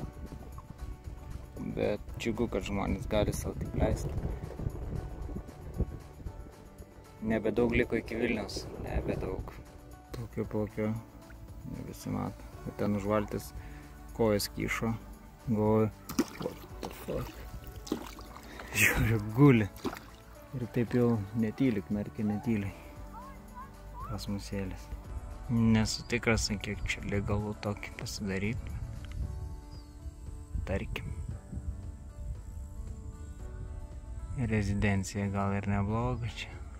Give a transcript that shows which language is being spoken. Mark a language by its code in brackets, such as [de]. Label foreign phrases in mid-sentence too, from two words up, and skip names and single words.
[lt] Bet džiugu, kad žmonės gali savo taip leisti. Nebedaug liko iki Vilniaus. Nebedaug. Plaukiu. Ne visi mato. Ir ten užvaltis kojas kyšo. Galvoju, [en] what the fuck. [lt] Žiūriu, guli. Ir taip jau netyli, knarkia netyliai. Kosmosėlis. Nesu tikras, kiek čia legalu tokį pasidaryti. Tarkim. Rezidencija gal ir nebloga čia.